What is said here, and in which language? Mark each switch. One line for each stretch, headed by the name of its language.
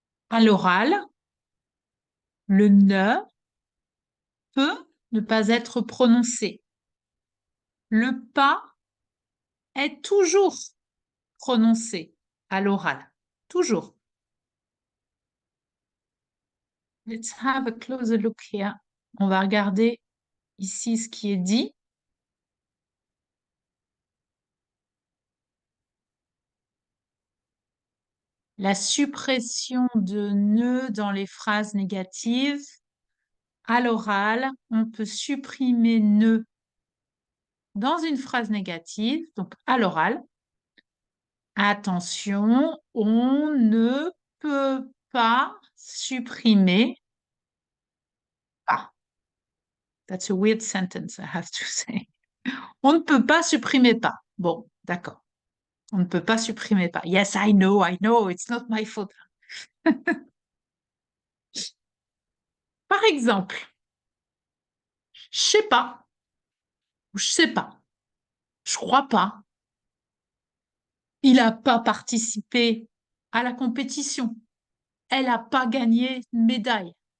French: À l'oral, le ne peut ne pas être prononcé. Le pas est toujours prononcé à l'oral. Toujours.
English: Let's have a closer look here.
French: On va regarder ici ce qui est dit. La suppression de ne dans les phrases négatives. À l'oral, on peut supprimer ne dans une phrase négative, donc à l'oral. Attention, on ne peut pas supprimer pas.
English: That's a weird sentence, I have to say.
French: On ne peut pas supprimer pas. Bon, d'accord. On ne peut pas supprimer pas.
English: Yes, I know, it's not my fault.
French: Par exemple, je sais pas, je sais pas, je crois pas. Il n'a pas participé à la compétition. Elle n'a pas gagné une médaille.